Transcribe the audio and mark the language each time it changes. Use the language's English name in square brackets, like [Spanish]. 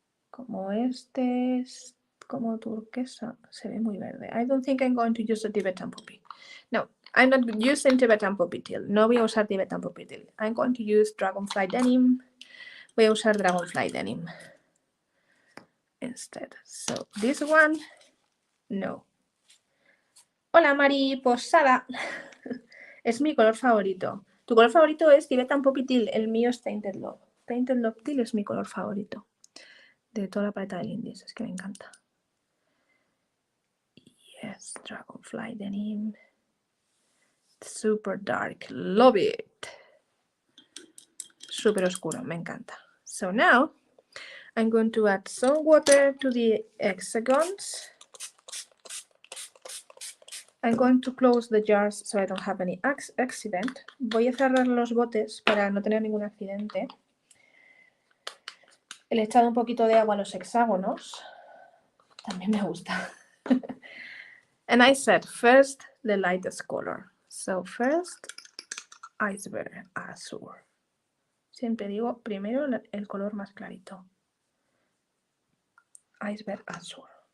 [Spanish] Como este es como turquesa. Se ve muy verde. [English] I don't think I'm going to use the Tibetan Poppy. No, I'm not using Tibetan Poppy Teal. [Spanish] No voy a usar Tibetan Poppy Teal. [English] I'm going to use Dragonfly Denim. [Spanish] Voy a usar Dragonfly Denim instead. [English] So this one, no. [Spanish] Hola mariposada. Es mi color favorito. Tu color favorito es Tibetan Poppy Teal. El mío es Tainted Love. Tainted Love Teal es mi color favorito de toda la paleta de Lindy. Es que me encanta. [English] Yes, Dragonfly Denim. Super dark. Love it. [Spanish] Super oscuro. Me encanta. [English] So now I'm going to add some water to the hexagons. I'm going to close the jars so I don't have any accident. [Spanish] Voy a cerrar los botes para no tener ningún accidente. Le he echado un poquito de agua a los hexágonos. También me gusta. [English] And I said first the lightest color. So first Iceberg Azure. [Spanish] Siempre digo primero el color más clarito. Iceberg Azure.